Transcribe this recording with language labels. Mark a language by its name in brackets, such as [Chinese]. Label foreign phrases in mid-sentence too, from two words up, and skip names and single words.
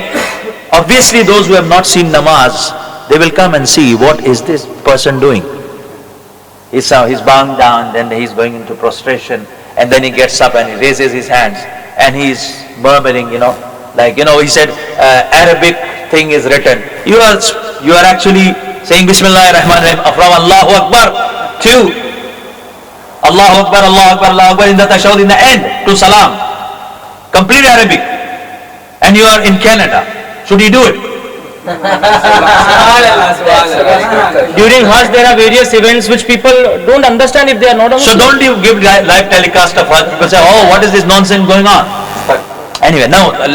[English] Obviously, those who have not seen namaz, they will come and see what is this person doing. He's bowing down, then he's going into prostration, and then he gets up and he raises his hands and he's murmuring, he said Arabic thing is written. You are actually saying [Arabic] بسم الله الرحمن الرحيم [English] from [Arabic] الله أكبر [English] to [Arabic] الله أكبر، الله أكبر، الله أكبر [English] in the tashahud in the end to Salam. Complete Arabic. And you are in Canada. Should you do it? During Hajj, there are various events which people don't understand if they are not on. So don't you give live telecast of Hajj? People say, oh, what is this nonsense going on?